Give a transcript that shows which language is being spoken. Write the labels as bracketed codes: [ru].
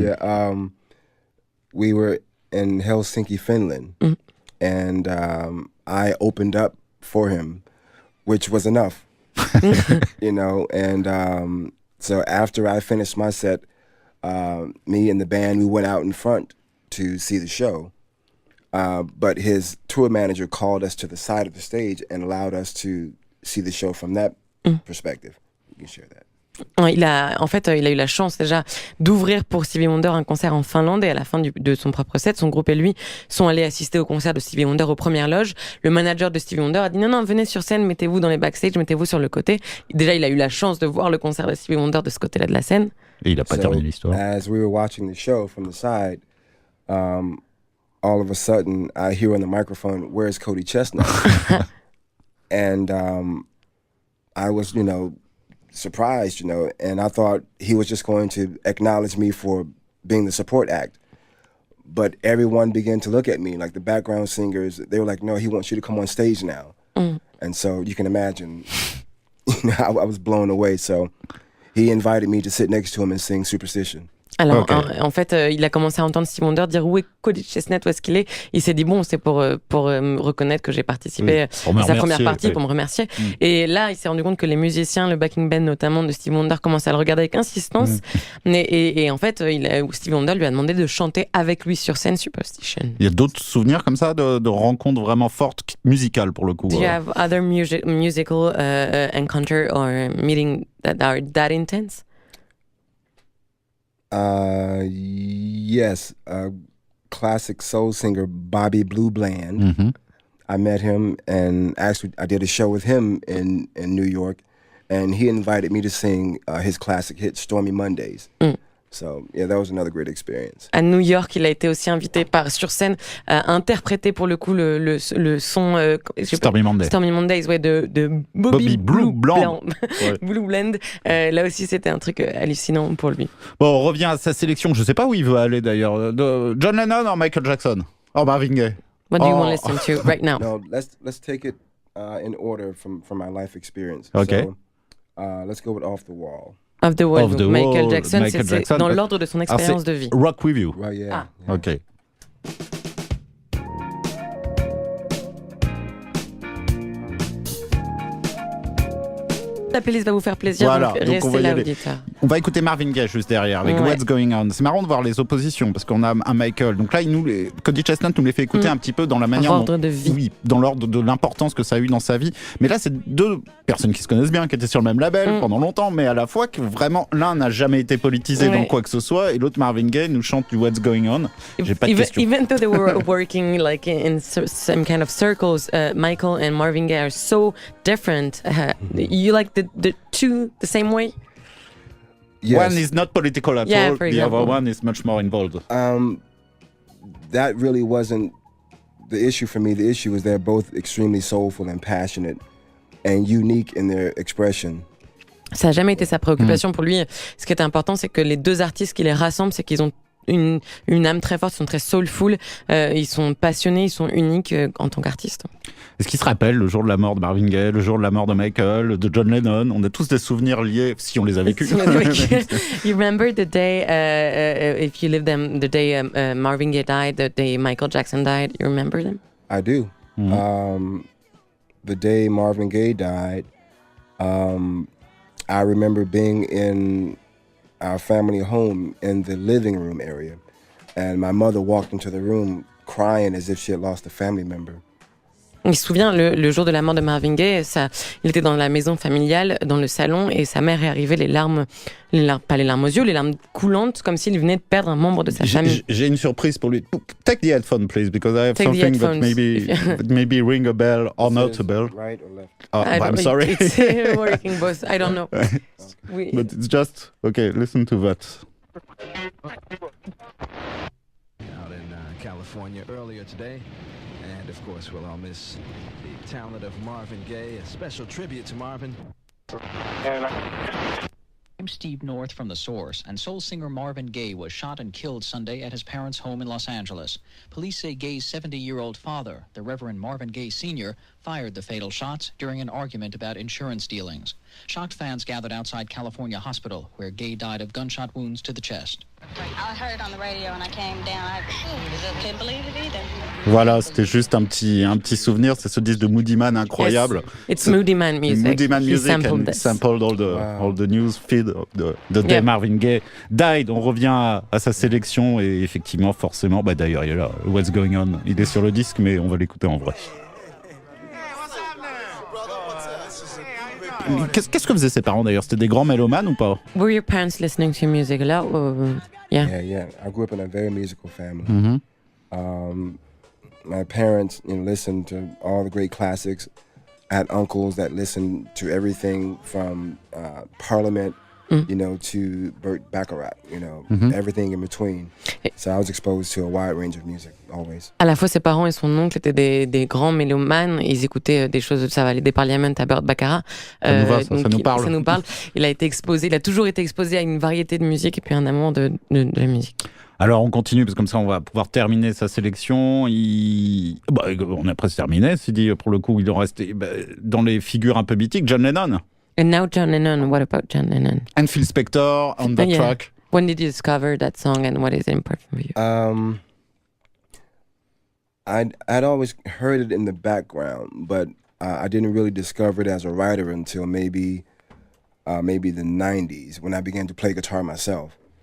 [en] Yeah, we were in Helsinki, Finland, and I opened up for him, which was enough, and so after I finished my set, me and the band, we went out in front to see the show, but his tour manager called us to the side of the stage and allowed us to see the show from that perspective. You can share that. [fr] Il a eu la chance déjà d'ouvrir pour Stevie Wonder un concert en Finlande, et à la fin de son propre set, son groupe et lui sont allés assister au concert de Stevie Wonder aux premières loges. Le manager de Stevie Wonder a dit non, venez sur scène, mettez-vous dans les backstage, mettez-vous sur le côté. Déjà, il a eu la chance de voir le concert de Stevie Wonder de ce côté-là de la scène. Et il n'a pas terminé l'histoire. [en] As we were watching the show from the side, all of a sudden, I hear on the microphone, "Where's Cody ChesnuTT?" And I was, surprised, and I thought he was just going to acknowledge me for being the support act. But everyone began to look at me, like the background singers. They were like, "No, he wants you to come on stage now." And so you can imagine, I was blown away. So he invited me to sit next to him and sing Superstition. [fr] Alors, en fait, il a commencé à entendre Stevie Wonder dire où est Cody ChesnuTT, où est-ce qu'il est. Il s'est dit bon, c'est pour me reconnaître que j'ai participé à sa première partie, pour me remercier. Et là, il s'est rendu compte que les musiciens, le backing band notamment de Stevie Wonder, commençaient à le regarder avec insistance. Et en fait, Stevie Wonder lui a demandé de chanter avec lui sur scène Superstition. Il y a d'autres souvenirs comme ça de rencontres vraiment fortes, musicales pour le coup? [en] Do you have other musical encounter or meeting that are that intense? Yes, classic soul singer Bobby Blue Bland. I met him, and actually I did a show with him in New York, and he invited me to sing his classic hit Stormy Mondays. So, yeah, that was another great experience. [fr] À New York, il a été aussi invité sur scène à interpréter pour le coup le son [en] Stormy [fr] Mondays, ouais, de Bobby Blue Bland. Ouais. Blue Blend. Là aussi, c'était un truc hallucinant pour lui. Bon, on revient à sa sélection. Je sais pas où il veut aller d'ailleurs. John Lennon ou Michael Jackson? Oh, Marvin Gaye. [en] What do you want to listen to right now? No, let's take it in order from my life experience. Okay. So, let's go with Off the Wall. [fr] Of the Wall, Michael Jackson, c'est dans l'ordre de son expérience de vie. [en] Rock With You. Right, yeah. Ok. [fr] La playlist va vous faire plaisir, voilà, donc restez là, auditeur. On va écouter Marvin Gaye juste derrière avec What's Going On. C'est marrant de voir les oppositions parce qu'on a un Michael. Donc là, Cody ChesnuTT nous les fait écouter un petit peu dans la manière ordre de vie. Oui, dans l'ordre de l'importance que ça a eu dans sa vie. Mais là, c'est deux personnes qui se connaissent bien, qui étaient sur le même label pendant longtemps, mais à la fois que vraiment l'un n'a jamais été politisé dans quoi que ce soit, et l'autre Marvin Gaye nous chante du What's Going On. J'ai pas de question. [en] Even though they were working like in some kind of circles, Michael and Marvin Gaye are so different. You like the two the same way? Yes. One is not political at all. The other one is much more involved. That really wasn't the issue for me. The issue is they're both extremely soulful and passionate and unique in their expression. [fr] Ça n'a jamais été sa préoccupation pour lui. Ce qui est important, c'est que les deux artistes qui les rassemblent, c'est qu'ils ont une âme très forte, ils sont très soulful, ils sont passionnés, ils sont uniques en tant qu'artistes. Est-ce qu'il se rappelle le jour de la mort de Marvin Gaye, le jour de la mort de Michael, de John Lennon? On a tous des souvenirs liés, si on les a vécus. [en] You remember the day, if you lived them, the day Marvin Gaye died, the day Michael Jackson died, you remember them? I do. The day Marvin Gaye died, I remember being in our family home in the living room area, and my mother walked into the room crying as if she had lost a family member. [fr] Il se souvient, le jour de la mort de Marvin Gaye, il était dans la maison familiale, dans le salon, et sa mère est arrivée, pas les larmes aux yeux, les larmes coulantes, comme s'il venait de perdre un membre de sa famille. J'ai une surprise pour lui. [en] Take the headphone, please, because I have something that maybe ring a bell or not a bell. Right or left? I'm sorry. It's working both. I don't know. But it's just okay. Listen to that. Out in California earlier today. And of course, we'll all miss the talent of Marvin Gaye. A special tribute to Marvin. I'm Steve North from The Source, and soul singer Marvin Gaye was shot and killed Sunday at his parents' home in Los Angeles. Police say Gaye's 70-year-old father, the Reverend Marvin Gaye Sr., fired the fatal shots during an argument about insurance dealings. Shocked fans gathered outside California Hospital, where Gaye died of gunshot wounds to the chest. I heard it on the radio and I came down. I couldn't believe it either. [fr] Voilà, c'était juste un petit souvenir. C'est ce disque de Moody Man incroyable. [en] Yes, it's Moody Man music. Moody Man music and sampled all the news feed of the day Marvin Gaye died. [fr] On revient à sa sélection et effectivement, forcément, d'ailleurs, il y a là What's Going On. Il est sur le disque, mais on va l'écouter en vrai. Qu'est-ce que faisaient ses parents d'ailleurs? C'était des grands mélomanes ou pas? [en] Were your parents listening to music a lot? Yeah. I grew up in a very musical family. My parents, listened to all the great classics. I had uncles that listened to everything from Parliament, to Burt Bacharach, everything in between. So I was exposed to a wide range of music, always. [fr] À la fois, ses parents et son oncle étaient des grands mélomanes. Ils écoutaient des choses, ça va aller des Parliament à Burt Bacharach. Ça nous parle. Ça nous parle. Il a toujours été exposé à une variété de musique et puis un amour de la musique. Alors on continue, parce que comme ça on va pouvoir terminer sa sélection. On a presque terminé, c'est dit, pour le coup il en restait dans les figures un peu mythiques, John Lennon. [en] And now John Lennon, what about John Lennon? And Phil Spector on that track. When did you discover that song and what is it important for you? I'd always heard it in the background, but I didn't really discover it as a writer until maybe the 90s, when I began to play guitar myself.